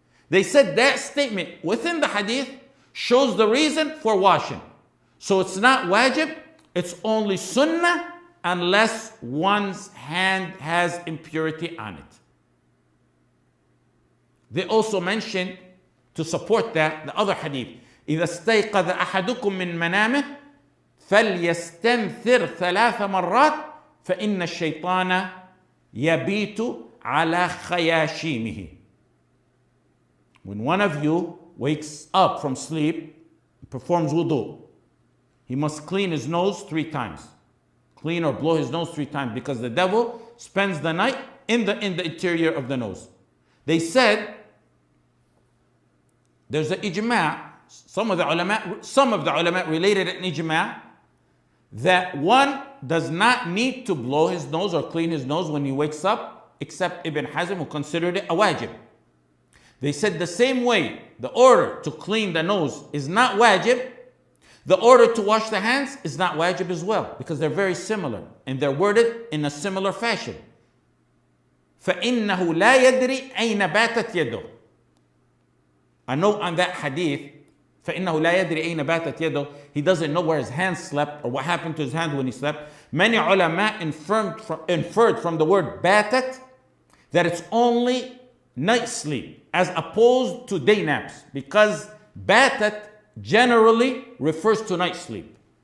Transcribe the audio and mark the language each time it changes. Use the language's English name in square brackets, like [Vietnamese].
[English] They said that statement within the hadith shows the reason for washing. So it's not wajib, it's only sunnah unless one's hand has impurity on it. They also mentioned, to support that, the other hadith. [Arabic] إذا استيقظ أحدكم من منامه فليستنثر 3 مرات فإن الشيطان يبيت على خياشيمه. [English] When one of you wakes up from sleep, performs wudū, he must clean his nose 3 times. Clean or blow his nose 3 times, because the devil spends the night in the interior of the nose. They said there's an ijma'. Some of the ulama related an ijma' that one does not need to blow his nose or clean his nose when he wakes up, except Ibn Hazm, who considered it a wajib. They said the same way the order to clean the nose is not wajib, the order to wash the hands is not wajib as well, because they're very similar and they're worded in a similar fashion. [Arabic] فَإِنَّهُ لَا يَدْرِي أَيْنَ بَاتَتْ يَدُهُ. [English] A note on that hadith, [Arabic] فَإِنَّهُ لَا يَدْرِي أَيْنَ بَاتَتْ يَدُهُ. [English] He doesn't know where his hand slept or what happened to his hand when he slept. Many ulama inferred from the word batat that it's only night sleep as opposed to day naps, because batat generally refers to night sleep.